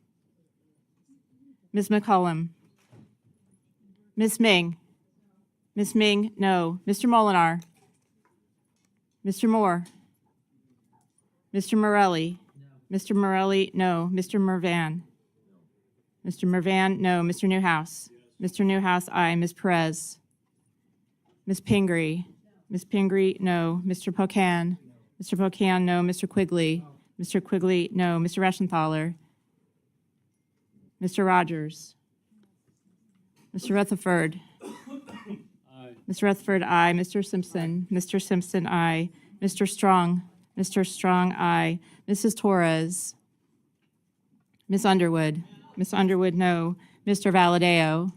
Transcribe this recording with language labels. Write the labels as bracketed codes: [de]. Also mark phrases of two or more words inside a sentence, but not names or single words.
[en] Ms. McCollum. Ms. Ming. Ms. Ming, no. Mr. Molinar. Mr. Moore. Mr. Morelli. Mr. Morelli, no. Mr. Mervan. Mr. Mervan, no. Mr. Newhouse. Mr. Newhouse, aye. Ms. Perez. Ms. Pingree. Ms. Pingree, no. Mr. Pocan. Mr. Pocan, no. Mr. Quigley. Mr. Quigley, no. Mr. Reschenthaler. Mr. Rogers. Mr. Rutherford. Mr. Rutherford, aye. Mr. Simpson. Mr. Simpson, aye. Mr. Strong. Mr. Strong, aye. Mrs. Torres. Ms. Underwood. Ms. Underwood, no. Mr. Valadeo.